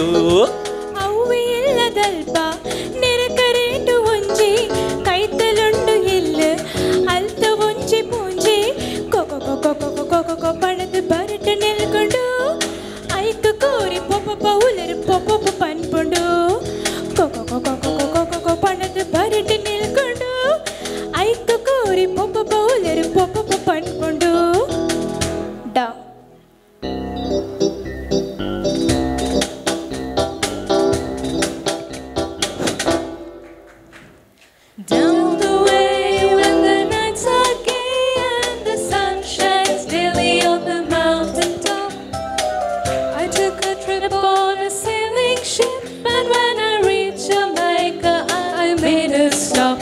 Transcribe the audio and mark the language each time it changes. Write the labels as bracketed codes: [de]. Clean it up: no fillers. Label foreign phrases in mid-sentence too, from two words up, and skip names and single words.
[tcy] ಅವು ಇಲ್ಲದಲ್ಪ ನೆರಕರೇಟು ಒಂಜಿ ಕೈತಲುಂಡು ಇಲ್ಲು ಅಲ್ತ ಒಂಜಿ ಪೂಂಜಿ ಕೊಕೊ ಪಣದು ಬರಟ ನೆಲ್ಕೊಂಡು ಐಕು ಕೋರಿ ಪೊಪ್ಪ ಉಲರು ಪೊಪ್ಪ ಪನ್ಪುಂಡು ಕೊಕೊ ಪಣದು ಬರಟ ನೆಲ್ಕೊಂಡು ಐಕು ಕೋರಿ ಪೊಪ್ಪ ಉಲರು ಪೊಪ್ಪ ಪನ್ಪುಂಡು. [en] ಡ Down the way when the nights are gay and the sun shines daily on the mountain top, I took a trip on a sailing ship, and when I reached Jamaica I made a stop.